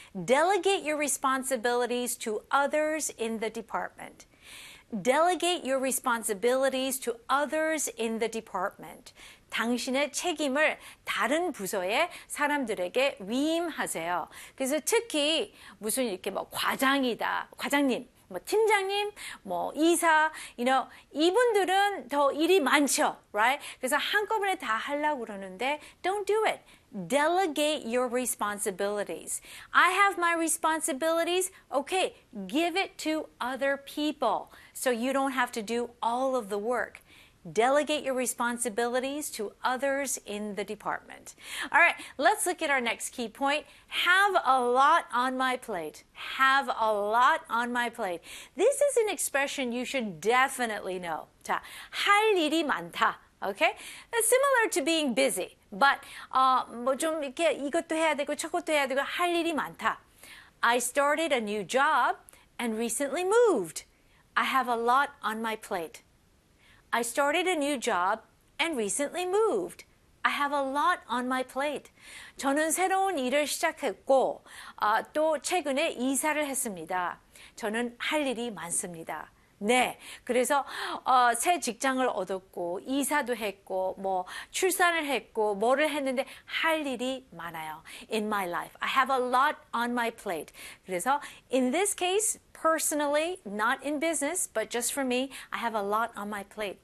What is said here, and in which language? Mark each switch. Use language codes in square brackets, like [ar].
[en] Delegate your responsibilities to others in the department. Delegate your responsibilities to others in the department. [ko] 당신의 책임을 다른 부서의 사람들에게 위임하세요. 그래서 특히 무슨 이렇게 뭐 과장이다, 과장님, 뭐 팀장님, 뭐 이사, 이분들은 더 일이 많죠, right? 그래서 한꺼번에 다 하려고 그러는데, [en] don't do it. Delegate your responsibilities. I have my responsibilities. Okay, give it to other people so you don't have to do all of the work. Delegate your responsibilities to others in the department. All right, let's look at our next key point. Have a lot on my plate. Have a lot on my plate. This is an expression you should definitely know. [ko] 자, 할 일이 많다. [en] Okay? Similar to being busy. [ko] But, 뭐좀 이렇게 이것도 해야 되고 저것도 해야 되고 할 일이 많다. [en] I started a new job and recently moved. I have a lot on my plate. I started a new job and recently moved. I have a lot on my plate. [ko] 저는 새로운 일을 시작했고, 또 최근에 이사를 했습니다. 저는 할 일이 많습니다. 네. 그래서, 새 직장을 얻었고, 이사도 했고, 뭐, 출산을 했고, 뭐를 했는데, 할 일이 많아요. [en] In my life. I have a lot on my plate. 그래서, in this case, personally, not in business, but just for me, I have a lot on my plate.